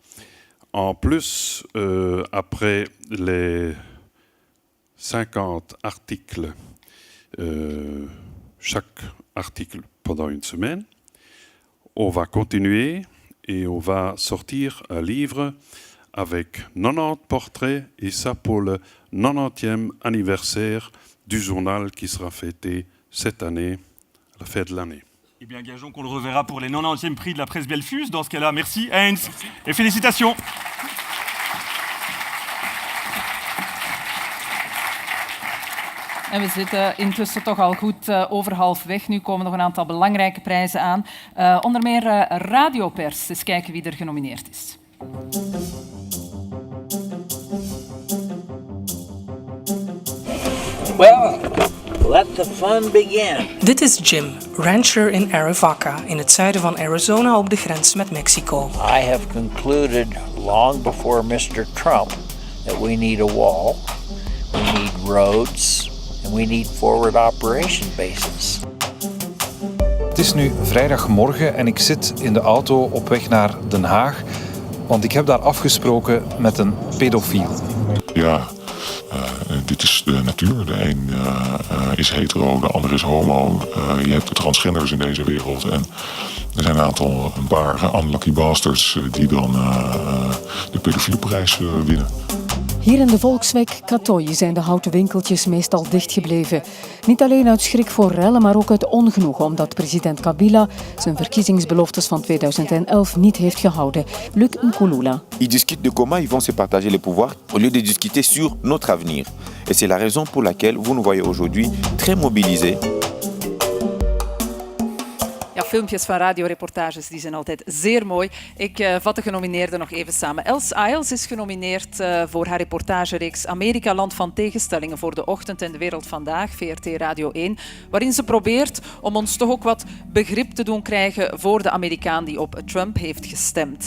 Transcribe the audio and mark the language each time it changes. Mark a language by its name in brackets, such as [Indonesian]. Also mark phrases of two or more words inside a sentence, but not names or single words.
[French] En plus, après les 50 articles, chaque article pendant une semaine, on va continuer et on va sortir un livre avec 90 portraits, et ça pour le 90e anniversaire du journal qui sera fêté cette année, la fête de l'année. Eh bien, gageons qu'on le reverra pour les 90e prix de la presse Belfus. Dans ce cas-là, merci Heinz et félicitations. [Dutch] En we zitten intussen toch al goed over halfweg. Nu komen nog een aantal belangrijke prijzen aan. Onder meer radiopers. Eens kijken wie er genomineerd is. [English] Well, let the fun begin. [Dutch] Dit is Jim, rancher in Arivaca, in het zuiden van Arizona op de grens met Mexico. [English] I have concluded long before Mr. Trump that we need a wall, we need roads, and we need forward operation bases. [Dutch] Het is nu vrijdagmorgen en ik zit in de auto op weg naar Den Haag, want ik heb daar afgesproken met een pedofiel. Ja, dit is de natuur. De een is hetero, de ander is homo. Je hebt de transgenders in deze wereld. En er zijn een paar [English] unlucky bastards [Dutch] die dan de pedofielprijs winnen. Hier in de volkswijk Katoy zijn de houten winkeltjes meestal dichtgebleven. Niet alleen uit schrik voor rellen, maar ook uit ongenoegen omdat president Kabila zijn verkiezingsbeloftes van 2011 niet heeft gehouden. Luc Nkulula. [French] Ils discutent de comment ils vont se partager les pouvoirs au lieu de discuter sur notre avenir. Et c'est la raison pour laquelle vous nous voyez aujourd'hui très mobilisés. [Dutch] Ja, filmpjes van radioreportages die zijn altijd zeer mooi. Ik vat de genomineerden nog even samen. Els Isles is genomineerd voor haar reportagereeks Amerika, land van tegenstellingen voor De Ochtend en De Wereld Vandaag, VRT Radio 1, waarin ze probeert om ons toch ook wat begrip te doen krijgen voor de Amerikaan die op Trump heeft gestemd.